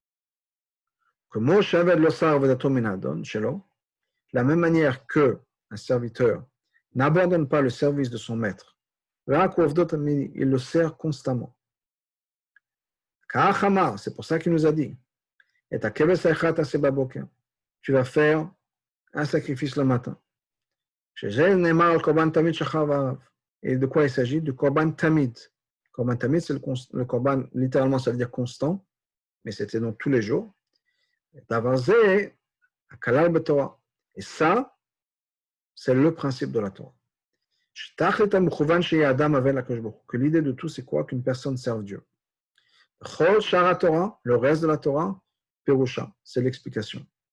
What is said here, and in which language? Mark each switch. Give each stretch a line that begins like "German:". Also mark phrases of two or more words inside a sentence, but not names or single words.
French: De la même manière qu'un serviteur n'abandonne pas le service de son maître, il le sert constamment. C'est pour ça qu'il nous a dit tu vas faire un sacrifice le matin. Et de quoi il s'agit? Du
Hebrew: קרבן תמיד. קרבן תמיד,
French: c'est le korban, littéralement, ça veut dire constant, mais c'était donc tous les jours. Et ça, c'est le principe de la Torah. Que l'idée de tout, c'est quoi? Qu'une personne serve Dieu. Le reste de la Torah, Perusha, c'est l'explication.